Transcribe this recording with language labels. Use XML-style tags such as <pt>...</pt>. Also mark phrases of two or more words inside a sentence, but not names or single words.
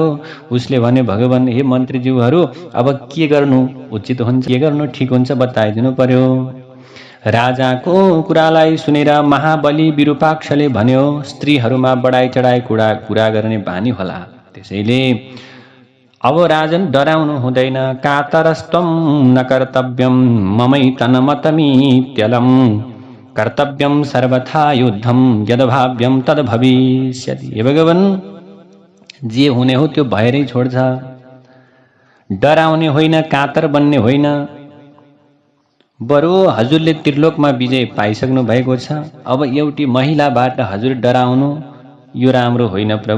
<ne>उसले भने, भगवान, हे मन्त्रीज्यूहरू, अब के गर्नु उचित हुन्छ, के गर्नु ठिक हुन्छ बताइदिनु पर्यो। राजाको कुरालाई सुनेर महाबली विरूपाक्षले भन्यो, स्त्रीहरूमा बढाई चढाई कुरा गर्ने बानी होला, त्यसैले अब राजन डराउनु हुँदैन।</ne> <sa>कातरस्त्वं न कर्तव्यं ममैतनमतमीत्यलं कर्तव्यं सर्वथा युद्धं यद्भाव्यं तद्भविष्यति।</sa> <ne>हे भगवान, जे हुने हो त्यो भएरै छोड्छ। डराउने होइन, कातर बन्ने होइन। बरु हजुरले त्रिलोकमा विजय पाइसक्नु भएको छ, अब एउटी महिलाबाट हजुर डराउनु यो राम्रो होइन प्रभु।</ne>